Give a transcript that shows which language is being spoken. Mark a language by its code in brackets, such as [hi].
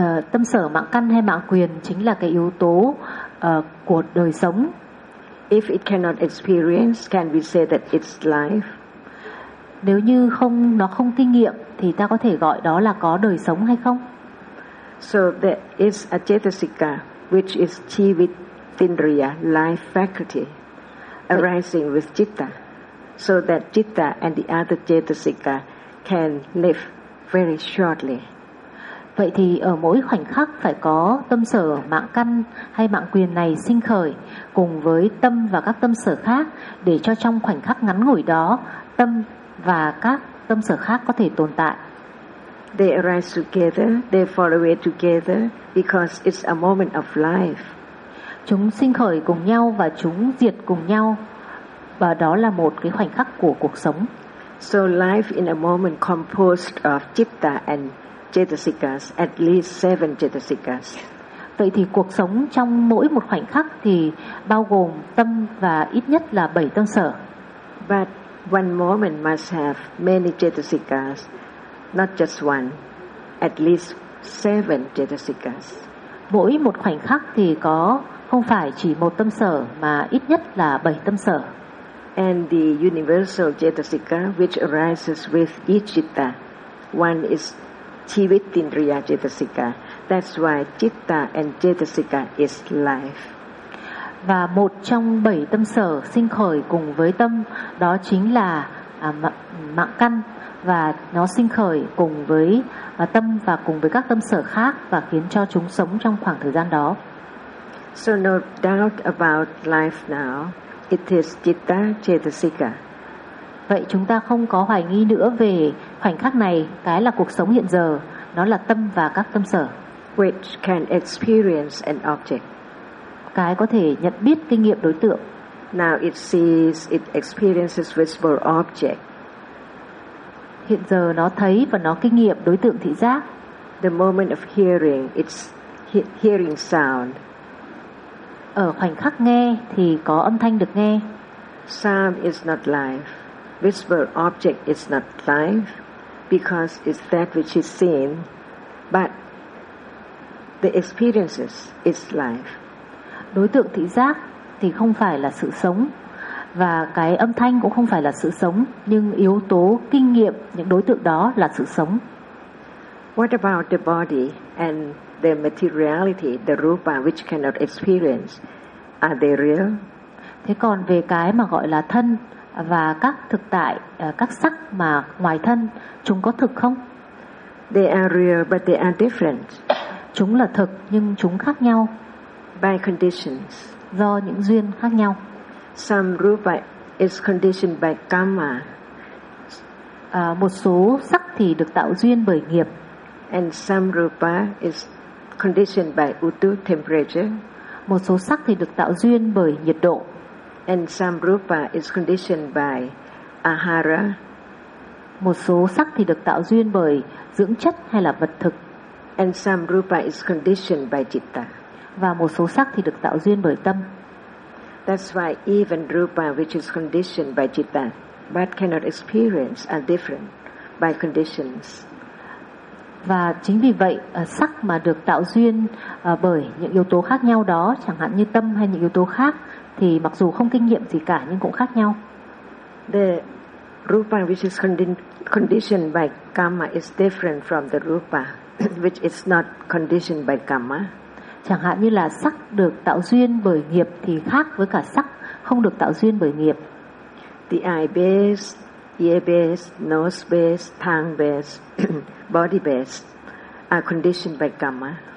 [vi] Tâm sở mạng căn hay mạng quyền chính là cái yếu tố của đời sống. [en] If it cannot experience, can we say that it's life? [vi] Nếu như không, nó không kinh nghiệm thì ta có thể gọi đó là có đời sống hay không? [en] So there is a cetasika which is civitindriya, life faculty, arising with citta, so that citta and the other cetasika can live very shortly. [vi] Vậy thì ở mỗi khoảnh khắc phải có tâm sở mạng căn hay mạng quyền này sinh khởi cùng với tâm và các tâm sở khác, để cho trong khoảnh khắc ngắn ngủi đó tâm và các tâm sở khác có thể tồn tại. [en] They arise together, they fall away together because it's a moment of life. [vi] Chúng sinh khởi cùng nhau và chúng diệt cùng nhau, và đó là một cái khoảnh khắc của cuộc sống. [en] So life in a moment composed of citta and cetasikas, at least 7 cetasikas. [vi] Vậy thì cuộc sống trong mỗi một khoảnh khắc thì bao gồm tâm và ít nhất là 7 tâm sở. [en] But one moment must have many cetasikas, not just one, at least 7 cetasikas. [vi] Mỗi một khoảnh khắc thì có không phải chỉ một tâm sở mà ít nhất là 7 tâm sở. [en] And the universal cetasika which arises with each citta, one is civitindriya cetasika. That's why citta and cetasika is life. [vi] Và một trong 7 tâm sở sinh khởi cùng với tâm đó chính là mạng căn, và nó sinh khởi cùng với tâm và cùng với các tâm sở khác và khiến cho chúng sống trong khoảng thời gian đó. [en] So no doubt about life now. It is citta cetasika. [vi] Vậy chúng ta không có hoài nghi nữa về khoảnh khắc này, cái là cuộc sống hiện giờ, nó là tâm và các tâm sở. [en] Which can experience an object. [vi] Cái có thể nhận biết kinh nghiệm đối tượng. [en] Now it sees, it experiences visible object. [vi] Hiện giờ nó thấy và nó kinh nghiệm đối tượng thị giác. [en] The moment of hearing, it's hearing sound. [vi] Ở khoảnh khắc nghe thì có âm thanh được nghe. [en] Sound is not life. Visible object is not life because it's that which is seen, but the experiences is life. [vi] Đối tượng thị giác thì không phải là sự sống, và cái âm thanh cũng không phải là sự sống, nhưng yếu tố kinh nghiệm những đối tượng đó là sự sống. [en] What about the body and the materiality, the rupa which cannot experience, are they real? [vi] Thế còn về cái mà gọi là thân và các thực tại, các sắc mà ngoài thân, chúng có thực không? [en] They are real, but they are different. [vi] Chúng là thực nhưng chúng khác nhau. [en] By conditions. [vi] Do những duyên khác nhau. [en] Some rupa is conditioned by karma. [vi] Một số sắc thì được tạo duyên bởi nghiệp. [en] And some rupa is conditioned by utu temperature. [vi] Một số sắc thì được tạo duyên bởi nhiệt độ. [en] And some rupa is conditioned by ahara. [vi] Một số sắc thì được tạo duyên bởi dưỡng chất hay là vật thực. [en] And some rupa is conditioned by citta. [vi] Và một số sắc thì được tạo duyên bởi tâm. [en] That's why even rupa which is conditioned by citta but cannot experience are different by conditions. [vi] Và chính vì vậy sắc mà được tạo duyên bởi những yếu tố khác nhau đó, chẳng hạn như tâm hay những yếu tố khác, thì mặc dù không kinh nghiệm gì cả nhưng cũng khác nhau. [en] The rupa which is conditioned by karma is different from the rupa which is not conditioned by karma. [vi] Chẳng hạn như là sắc được tạo duyên bởi nghiệp thì khác với cả sắc không được tạo duyên bởi nghiệp. [en] The eye base, ear base, nose base, tongue base, body base are conditioned by karma.